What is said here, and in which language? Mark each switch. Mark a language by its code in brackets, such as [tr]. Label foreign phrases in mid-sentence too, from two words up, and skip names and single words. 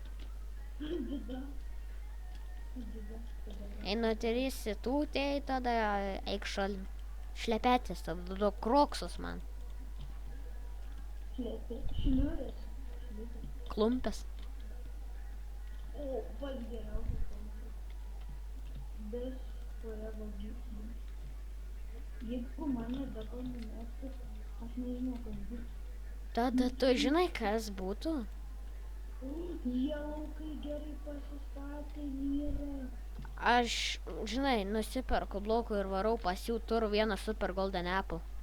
[lt] Jei neturėsi tų, tai tada eik šlepetės, tada duok Kroksus man. Šliurės. Klumpės. O, pats geriausias klausimas. [en] Best forever gift. [lt] Jeigu mane dabar numestų, aš nežinau, kas bus. Tada tu žinai, kas būtų? Jaukai gerai pasistatė vyrai. Aš, žinai, nusiperku blokų ir varau pas jų, turiu vieną [en] super golden apple.